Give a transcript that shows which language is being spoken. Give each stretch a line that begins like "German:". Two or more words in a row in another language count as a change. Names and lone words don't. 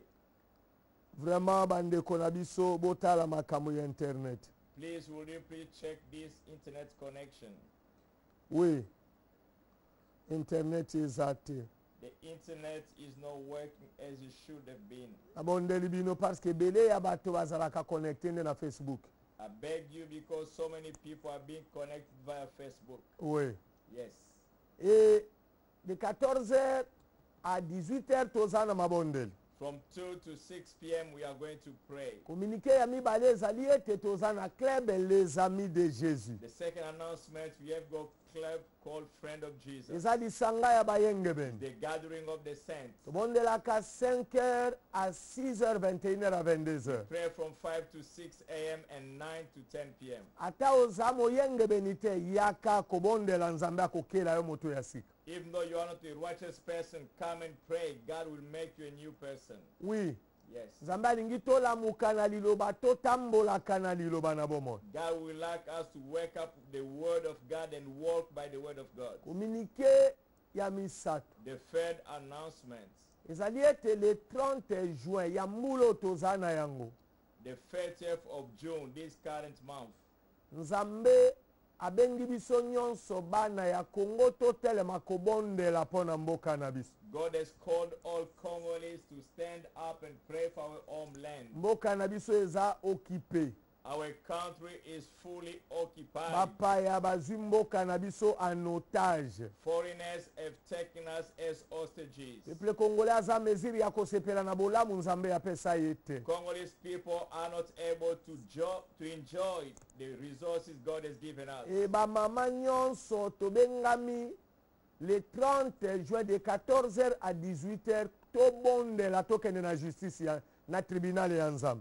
Lingala: Vraiment bandeko na biso botala makambo ya internet.
English: Please, will you please check this internet connection?
Lingala: Oui, internet eza te.
English: The internet is not working as it should have been.
Lingala: Abondeli bino parce que ebele ya bato bazalaka connecté nde na Facebook.
English: I beg you because so many people are being connected via Facebook.
Lingala: Oui.
English: Yes.
French: Et de 14h à 18h
Lingala: toza na mabondeli.
English: From 2 to 6 p.m. we are going to pray.
Lingala: Communiqué ya mibale ezali ete toza na club les amis de Jésus.
English: The second announcement, we have got club called Friend of Jesus.
Lingala: Eza lisanga ya bayengebeni.
English: The gathering of the saints.
Lingala: Tobondelaka 5h à 6h, 21h à 22h.
English: Pray from 5 to 6 a.m. and 9 to 10 p.m.
Lingala: Ata oza moyengebeni te yaka kobondela nzambe akokela yo moto ya sika.
English: Even though you are not a righteous person, come and pray. God will make you a new person.
Lingala: Oui.
English: Yes.
Lingala: Nzambe alingi tolamuka na liloba totambolaka na liloba na bomoi.
English: God will like us to wake up the word of God and walk by the word of God.
Lingala: Communiqué ya misato.
English: The third announcement.
Lingala: Ezali ete
French: le 30 juin
Lingala: ya mbulo toza na yango.
English: The 30th of June, this current month.
Lingala: Nzambe abengi biso nyonso bana ya Kongo totelema kobondela pona mboka na biso.
English: God has called all Congolese to stand up and pray for our homeland.
Lingala: Mboka na biso eza occupé.
English: Our country is fully occupied.
Lingala: Bapaya bazwi mboka na biso
French: en otage.
English: Foreigners have taken us as hostages.
French: Peuple congolais
Lingala: aza mesure ya kosepela na bolamu nzambe apesa ye te.
English: Congolese people are not able to enjoy the resources God has given us.
Lingala: E bamama nyonso tobengami
French: le 30 juin de 14h à 18h
Lingala: tobondela tokende na justice ya na tribunal ya nzambe.